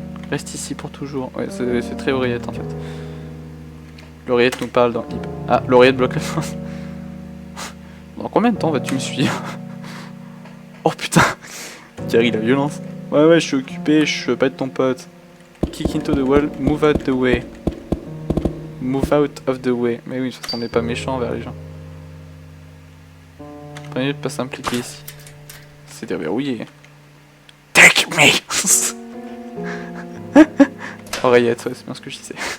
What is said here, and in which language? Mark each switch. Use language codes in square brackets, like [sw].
[fr] Reste ici pour toujours. Ouais, c'est très oreillette en fait. L'oreillette nous parle dans Ib. Ah, l'oreillette bloque la fin. Dans combien de temps vas-tu me suivre? Oh putain. Gary, la violence. Ouais, je suis occupé, je veux pas être ton pote. [en] Kick into the wall, move out the way. Move out of the way. [fr] Mais oui, parce qu'on n'est pas méchant envers les gens. Prenez de pas s'impliquer ici. C'est déverrouillé. [en] Take me. [fr] Oreillette, ouais, c'est bien ce que je disais.